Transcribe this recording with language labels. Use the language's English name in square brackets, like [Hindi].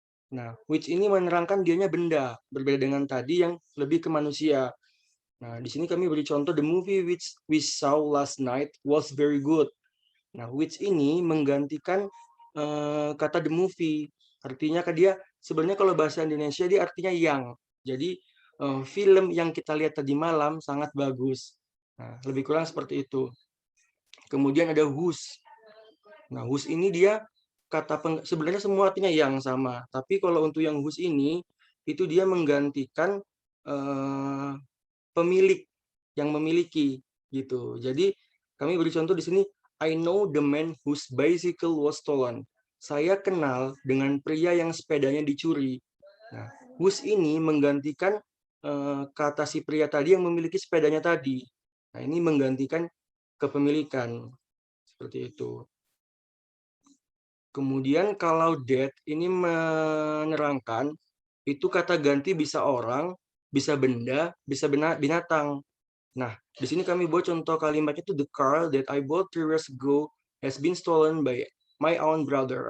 [Indonesian] Nah, which ini menerangkan dianya benda, berbeda dengan tadi yang lebih ke manusia. Nah, di sini kami beri contoh, [English] the movie which we saw last night was very good. [Indonesian] Nah, which ini menggantikan kata the movie. Artinya dia sebenarnya kalau bahasa Indonesia dia artinya yang. Jadi film yang kita lihat tadi malam sangat bagus. Nah, lebih kurang seperti itu. Kemudian ada whose. Nah, whose ini dia sebenarnya semua artinya yang sama. Tapi kalau untuk yang whose ini itu dia menggantikan pemilik yang memiliki gitu. Jadi kami beri contoh di sini, [English] I know the man whose bicycle was stolen. [Indonesian] Saya kenal dengan pria yang sepedanya dicuri. Nah, [English] whose [Indonesian] ini menggantikan kata si pria tadi yang memiliki sepedanya tadi. Nah, ini menggantikan kepemilikan. Seperti itu. Kemudian kalau that ini menerangkan itu kata ganti bisa orang, bisa benda, bisa binatang. Nah, di sini kami buat contoh kalimatnya itu [English] the car that I bought 3 years ago has been stolen by my own brother.